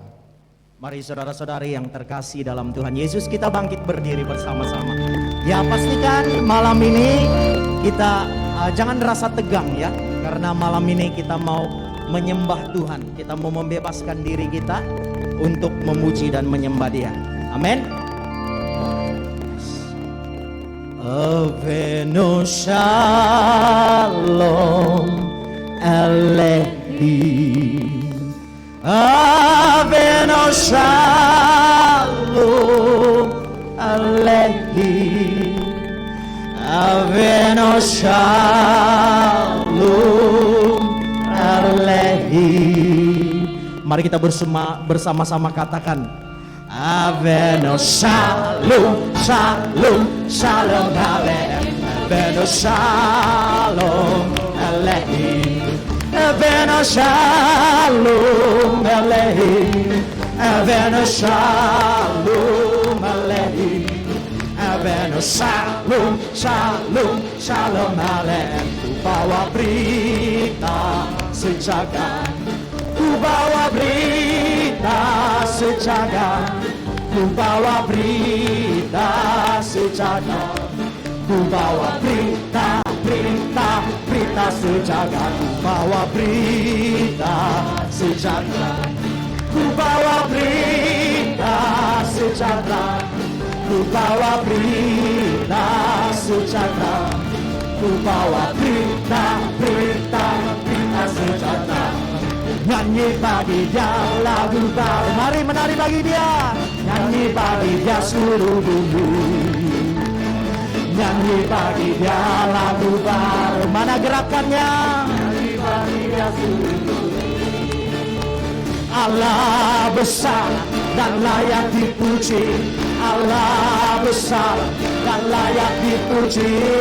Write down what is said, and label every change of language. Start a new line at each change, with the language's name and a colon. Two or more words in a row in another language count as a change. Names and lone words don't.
Indonesian: Mari saudara-saudari yang terkasih dalam Tuhan Yesus, kita bangkit berdiri bersama-sama. Ya, pastikan malam ini kita jangan rasa tegang ya, karena malam ini kita mau menyembah Tuhan. Kita mau membebaskan diri kita untuk memuji dan menyembah Dia. Amin.
Hebrew: אבינו שלום עליכם, אבינו שלום עליכם, אבינו שלום עליכם, Avenu Shalom Aleichem.
Indonesian: Mari kita bersama-sama katakan
Hebrew: אבינו שלום, שלום, שלום עליכם, אבינו שלום עליכם, אבינו שלום עליכם, אבינו שלום עליכם, אבינו שלום, שלום, שלום עליכם.
Indonesian: Ku bawa berita sejagat, ku bawa berita sejagat, ku bawa berita sejagat, ku bawa berita, berita, berita sejagat, ku bawa berita sejagat, ku bawa berita sejagat, ku bawa berita sejagat, ku bawa berita, berita, berita sejagat. Nyanyi bagi Dia lagu baru, mari menari bagi Dia, nyanyi bagi Dia seluruh bumi, nyanyi bagi Dia lagu baru. Mana gerakannya? Nyanyi bagi Dia seluruh bumi. Allah besar dan layak dipuji, Allah besar dan layak dipuji.